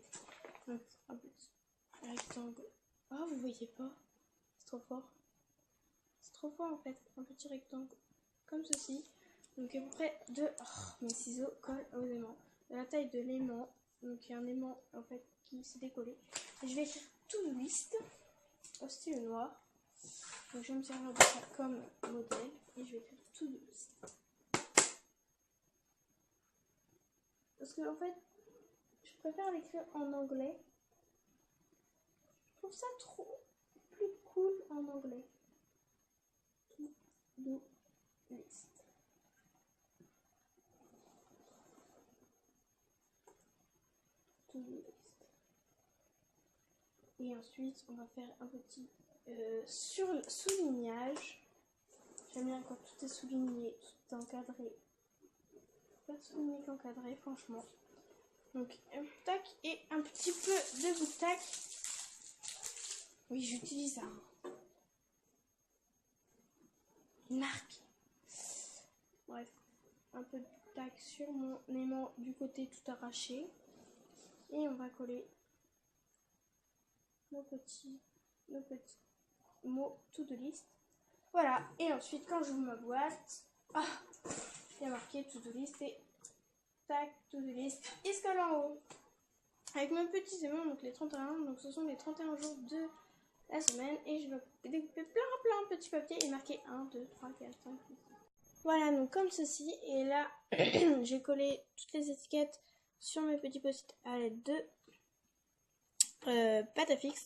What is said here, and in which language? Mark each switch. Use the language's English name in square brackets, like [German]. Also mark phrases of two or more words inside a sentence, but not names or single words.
[French] Donc un petit rectangle. Ah, vous voyez pas? C'est trop fort. C'est trop fort en fait. Un petit rectangle comme ceci. Donc à peu près de... Oh, mes ciseaux collent aux aimants. De la taille de l'aimant. Donc il y a un aimant en fait qui s'est décollé. Et je vais écrire [English] to-do list [French] au stylo noir. Donc je vais me servir de ça comme modèle. Et je vais écrire [English] to-do list. [French] Parce que en fait, je préfère l'écrire en anglais. Je trouve ça trop plus cool en anglais. [English] To-do list. To-do list. [French] Et ensuite, on va faire un petit soulignage. J'aime bien quand tout est souligné, tout est encadré. Pas souligné qu'encadré, franchement. Donc, un tac et un petit peu de bout tac. Oui, j'utilise ça. Une marque. Bref, un peu de tac sur mon aimant du côté tout arraché. Et on va coller nos petits mots [English] to-do list. [French] Voilà, et ensuite quand j'ouvre ma boîte, il y a marqué [English] to-do list [French] et tac, [English] to-do list, [French] et scroll en haut. Avec mes petits aimants, donc les 31, donc ce sont les 31 jours de la semaine et je vais découper plein de petits papiers et marquer 1, 2, 3, 4, 5, 6. Voilà, donc comme ceci. Et là, j'ai collé toutes les étiquettes sur mes petits post-it à l'aide de pâte à fixe.